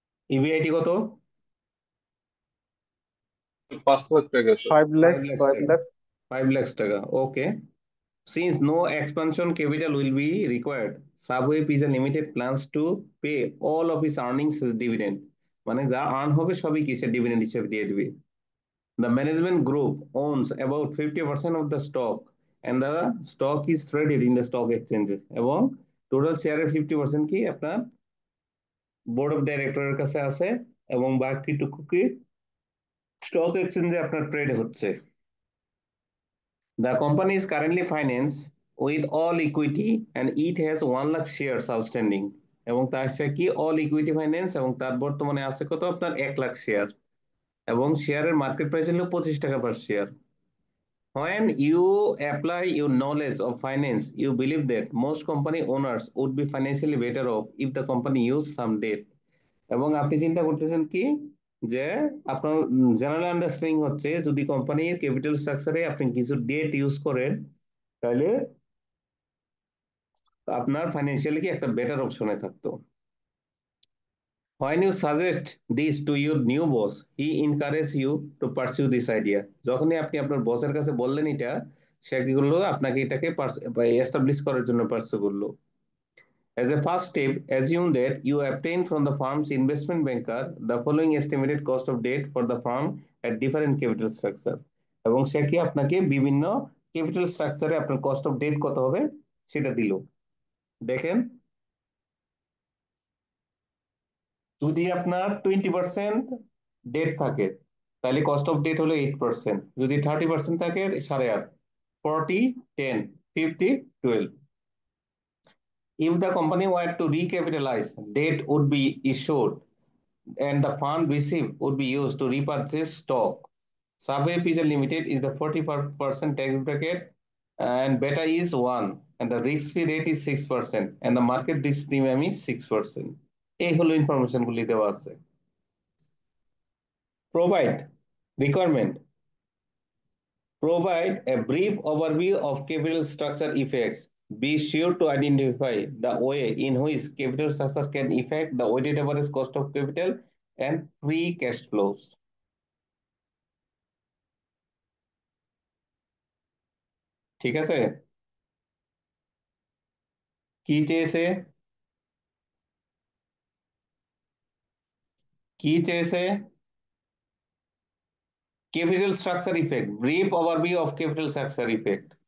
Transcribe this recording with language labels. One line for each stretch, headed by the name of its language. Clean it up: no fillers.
Bangla: EBIT কত? 5 লাখ টাকা sir. 5 5
English: lakhs, lakhs 5
Bangla: টাকা।
English: lakhs. 5 lakhs টাকা. Okay. Since no expansion capital will be required, Subway Pizza Limited plans to pay all of its earnings as dividend.
Bangla: মানে যা earn হবে সবই কিসের ডিভিডেন্ড হিসেবে দিয়ে দিবে।
English: The management group owns about 50% of the stock and the stock is traded in the stock exchanges
Bangla: এবং total শেয়ারের 50% কি আপনার বোর্ড অফ ডাইরেক্টরের কাছে আছে এবং বাকিটুকু কি স্টক এক্সচেঞ্জে আপনার ট্রেড হচ্ছে।
English: The company is currently financed with all equity and it has 1 lakh shares outstanding
Bangla: এবং তার সাথে কি অল ইকুইটি ফাইন্যান্স এবং তার বর্তমানে আছে কত আপনার 1 লাখ শেয়ার এবং শেয়ারের মার্কেট প্রাইস হলো 25 টাকা পার share.
English: When you apply your knowledge of finance, you believe that most company owners would be financially better off if the company use some debt.
Bangla: এবং আপনি চিন্তা করতেছেন কি যে আপনার জেনারেল আন্ডারস্ট্যান্ডিং হচ্ছে যদি কোম্পানির ক্যাপিটাল স্ট্রাকচারে আপনি কিছু ডেট ইউজ করেন তাহলে আপনার ফাইন্যান্সিয়ালি কি একটা বেটার অপশনে থাকতো।
English: When you suggest this to your new boss, he encourages you to pursue this idea.
Bangla: যখনই আপনি আপনার বসের কাছে বললেন এটা, সে কি করলো আপনাকে এটাকে এস্টাবলিশ করার জন্য পার্সু করলো।
English: As a first step, assume that you obtain from the firm's investment banker the following estimated cost of debt for the firm at different capital structure.
Bangla: এবং সে কি আপনাকে বিভিন্ন ক্যাপিটাল স্ট্রাকচারে আপনার কস্ট অফ ডেট কত হবে সেটা দিল। দেখেন যদি আপনার 20% ডেট থাকে তাহলে কস্ট অফ ডেট হলো 8%, যদি 30% থাকে 8.5, 40, 10, 50, 12.
English: If the company were to recapitalize, debt would be issued and the fund received would be used to repurchase stock. Subway Pizza Limited is the 40% tax bracket and beta is 1 and the risk-free rate is 6% and the market risk premium is 6%.
Bangla: এই হলো information গুলি দেওয়া আছে।
English: Provide requirement. Provide a brief overview of capital structure effects. Be sure to identify the way in which capital structure can affect the weighted average cost of capital and free cash flows.
Bangla: ঠিক আছে, কি চেয়েছে কি চেয়েছে capital structure effect, brief overview of capital structure effect.